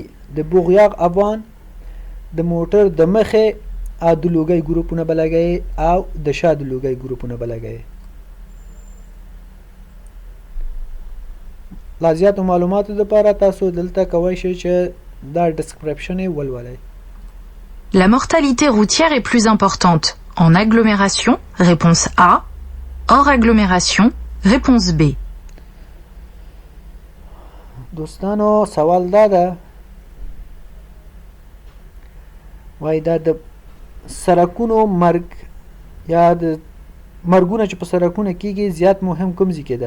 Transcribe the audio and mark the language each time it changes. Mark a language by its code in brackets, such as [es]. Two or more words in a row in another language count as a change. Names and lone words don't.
[ps] د بوغیاغ افان د موټر د مخې او د لوګی ګروپونه به لګوي او د شا د لوګی ګروپونه به لګوي. لا زیاتو معلوماتو دپاره تاسو دلته کولی شئ چې دا ډسکرپشن یې ولولئ. [fr] La mortalité routière est plus importante en agglomération, réponse A. Hors agglomération, réponse B. [ps] دوستانو سوال دا ده وایي دا د سرکونو مرګ یا د مرګونه چې په سرکونه کېږي زیات مهم کوم ځای کې ده؟